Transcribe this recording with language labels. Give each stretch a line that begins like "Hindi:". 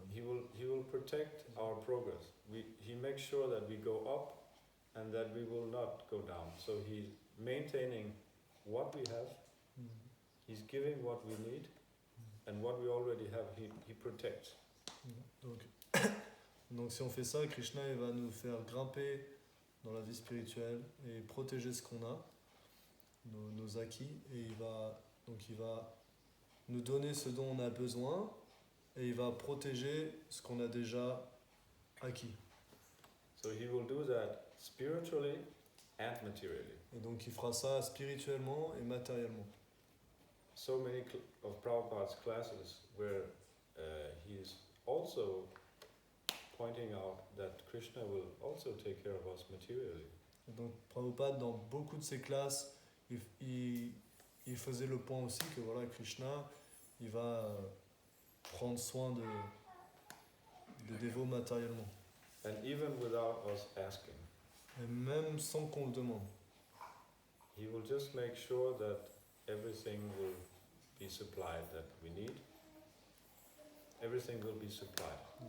English: He will protect our progress. He makes sure that we go up and that we will not go down. So he's maintaining what we have, he's giving what we need, and what we already have, he protects.
French: Donc si on fait ça, Krishna il va nous faire grimper dans la vie spirituelle et protéger ce qu'on a, nos acquis, et il va nous donner ce dont on a besoin et il va protéger ce qu'on a déjà acquis.
English: So he will do that spiritually and materially.
French: Et donc il fera ça spirituellement et matériellement.
English: So many of Prabhupada's classes where he is also pointing out that Krishna will also take care of us materially.
French: Et donc Prabhupada, dans beaucoup de ses classes, il faisait le point aussi que voilà, Krishna, il va prendre soin des dévots matériellement.
English: And even without us asking,
French: Et même sans qu'on le demande.
English: he will just make sure that everything will be supplied that we need. Everything will be supplied.